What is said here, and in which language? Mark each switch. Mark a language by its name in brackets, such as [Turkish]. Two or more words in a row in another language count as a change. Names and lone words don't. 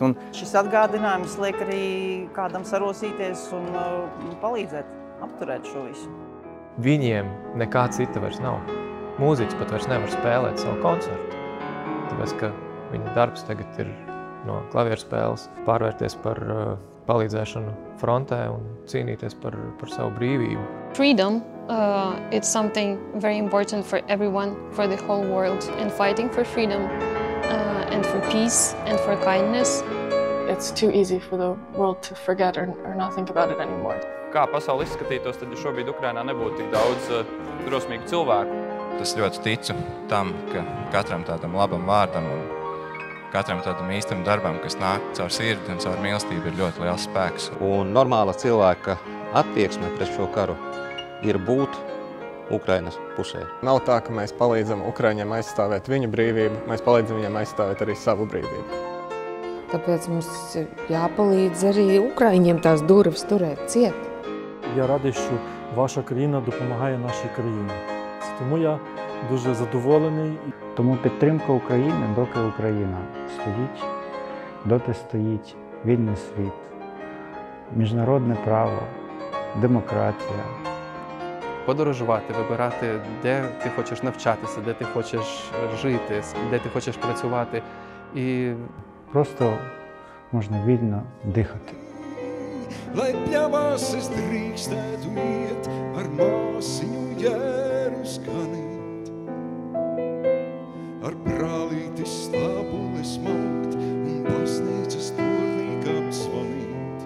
[Latvian] Šis atgādinājums liek arī kādam sarosīties un palīdzēt apturēt šo visu. Viņiem nekā cita vairs nav. Mūziķis pat vairs nevar spēlēt savu koncertu. Tāpēc, ka viņa darbs tagad ir no klavierspēles pārvērties par palīdzēšanu frontē un cīnīties par savu brīvību. [English] Freedom, it's something very important for everyone, for the whole world, and fighting for freedom and for peace and for kindness. It's too easy for the world to forget or not think about it anymore. [Latvian] Kā pasauli izskatītos, tad šobrīd Ukrainā nebūtu tik daudz drosmīgu cilvēku. Es ļoti ticu tam, ka katram tādam labam vārdam un katram tādam īstam darbam, kas nāk caur sirdi un caur mīlestību, ir ļoti liels spēks. Un normāla cilvēka attieksme pret šo karu ir būt Ukrainas pusē. Nav tā, ka mēs palīdzam Ukraiņiem aizstāvēt viņu brīvību, mēs palīdzam viņiem aizstāvēt arī savu brīvību. Tāpēc mums jāpalīdz arī Ukraiņiem tās durvis турēt ciet. [Ukrainian] Я радий, що ваша країна допомагає нашій країні. Тому я дуже задоволений. Тому підтримка України, доки Україна стоїть, доти стоїть вільний світ, міжнародне право, демократія. Подорожувати, вибирати, де ти хочеш навчатися, де ти хочеш жити, де ти хочеш працювати. І просто можна вільно дихати. [Latvian] Lai pļavās es drīkstētu iet, ar māsiņu jēru skanīt, ar brālīti stābules maukt un baznīcas tornīgām zvanīt.